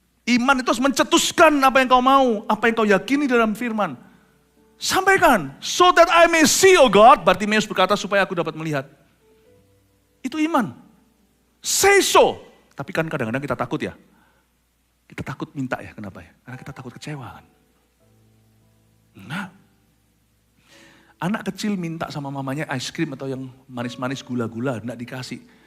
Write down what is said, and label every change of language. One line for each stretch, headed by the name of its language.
Indonesian: Iman itu harus mencetuskan apa yang kau mau, apa yang kau yakini dalam firman. Sampaikan,
English: so that I may see, oh God.
Indonesian: Bartimeus berkata supaya aku dapat melihat. Itu iman.
English: Say so.
Indonesian: Tapi kan kadang-kadang kita takut ya. Kita takut minta ya, kenapa ya? Karena kita takut kecewa kan. Nah, anak kecil minta sama mamanya es krim atau yang manis-manis gula-gula, enggak dikasih.